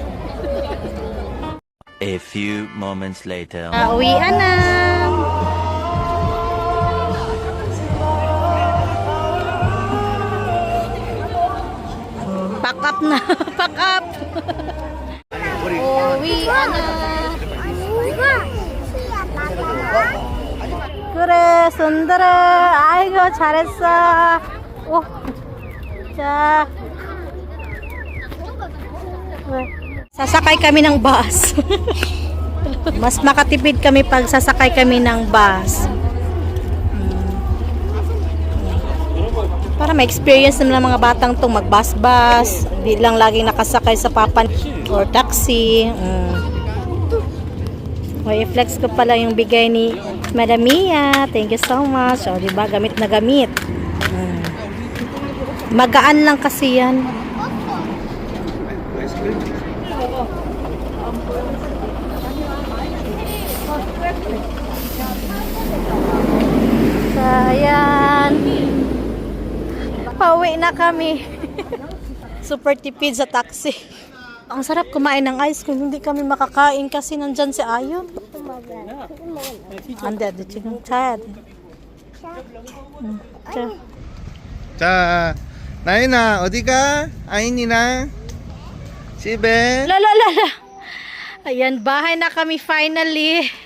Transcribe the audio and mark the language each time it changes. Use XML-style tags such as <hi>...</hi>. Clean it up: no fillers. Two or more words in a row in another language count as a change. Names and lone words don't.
<en>A few moments later.</en> <tl>Uwian na.</tl> <en>Pack up</en> <tl>na.</tl> <en>Pack up.</en> <tl>Uwian na.</tl> <ko>그래, 순들아. 아이고, 잘했어. 오. 자.</ko> <tl>Sasakay kami ng bus. Mas makatipid kami pag sasakay kami ng bus. Para ma-experience naman ng mga batang tong mag-bus-bus. Hindi lang laging nakasakay sa papan or taxi. i-flex ko pala yung bigay ni Madam Mia.</tl> <en>Thank you so much.</en> <tl>O, diba? Gamit na gamit. Magaan lang kasi yan. So, ayan. Pauwi na kami. Super tipid sa taxi. Ang sarap kumain ng ice cream. Hindi kami makakain kasi nandyan si Ayon.</tl> <ko>Ande, ade 지금 자야 돼. 자. 자, 나인아 어디가? 아인이랑 집에. Lalalala.</ko> <tl>Ayan, bahay na kami finally.</tl>